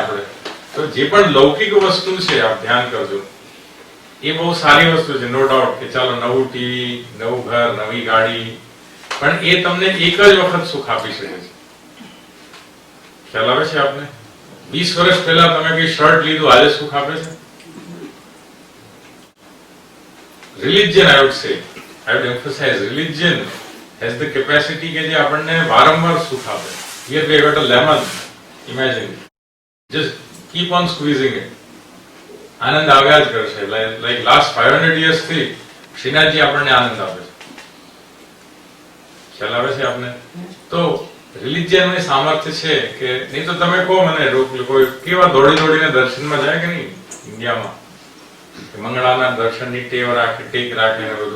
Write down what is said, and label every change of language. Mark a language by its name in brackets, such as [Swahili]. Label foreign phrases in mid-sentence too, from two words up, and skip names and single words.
[Gujarati] આપણે તો જે પણ લૌકિક વસ્તુ છે, આપ ધ્યાન કરજો, એ બહુ સારી વસ્તુ છે, [English] no doubt. [Gujarati] કે ચાલો નવું ટીવી, નવું ઘર, નવી ગાડી, પણ એ તમને એક જ વખત સુખ આપી શકે છે. ખ્યાલ આવે છે આપને? 20 વર્ષ પહેલા તમે કઈ શર્ટ લીધું, આજે સુખ આપે છે? [English] Religion, I would say, I would emphasize, religion has the capacity [Gujarati] કે જે આપણને વારંવાર સુખ આપે. [English] Here we got a lemon, imagine, just keep on squeezing it, [Gujarati] આનંદ આવ્યા જ કરશે. [English] like last 500 years [Gujarati] થી શ્રીનાથજી આપણને આનંદ આપે છે. ખ્યાલ આવે છે આપને? તો રિલિજિયન ની સામર્થ્ય છે કે નહીં તો તમે કહો મને, કોઈ કેવા દોડીને દર્શનમાં જાય કે નહીં ઇન્ડિયામાં? મંગળાના દર્શનની ટેવ રાખે, ટેક રાખે ને બધું.